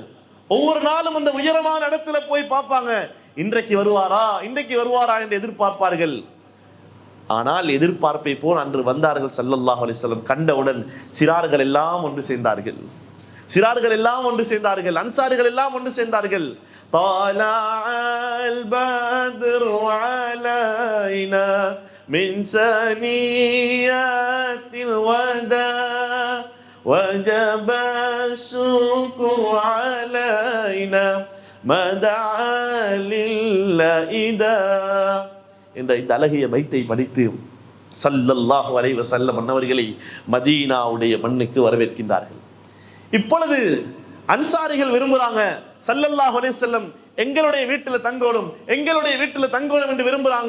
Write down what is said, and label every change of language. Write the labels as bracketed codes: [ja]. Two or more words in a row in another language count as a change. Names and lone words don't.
[ta] ஒவ்வொரு நாளும் அந்த உயரமான இடத்துல போய் பார்ப்பாங்க, இன்றைக்கு வருவாரா இன்றைக்கு வருவாரா என்று எதிர்பார்ப்பார்கள். ஆனால் எதிர்பார்ப்பை போல் அன்று வந்தார்கள் [ar] صلى الله عليه وسلم. [ta] கண்டவுடன் சிறார்கள் எல்லாம் ஒன்று சேர்ந்தார்கள், அன்சாரிகள் எல்லாம் ஒன்று சேர்ந்தார்கள். [ar] طلعَ البدر علينا من ثنيات الوداع وجب الشكر علينا ما دعا لله [ta] என்ற இந்த அழகிய பைத்தை படித்து [ar] صلى الله عليه وسلم [ta] அன்னவர்களை மதீனாவுடைய மண்ணுக்கு வரவேற்கின்றார்கள். இப்பொழுது அன்சாரிகள் விரும்புறாங்க, [ar] صلى الله عليه وسلم [ta] எங்களுடைய வீட்டில் தங்கணும் என்று விரும்புறாங்க.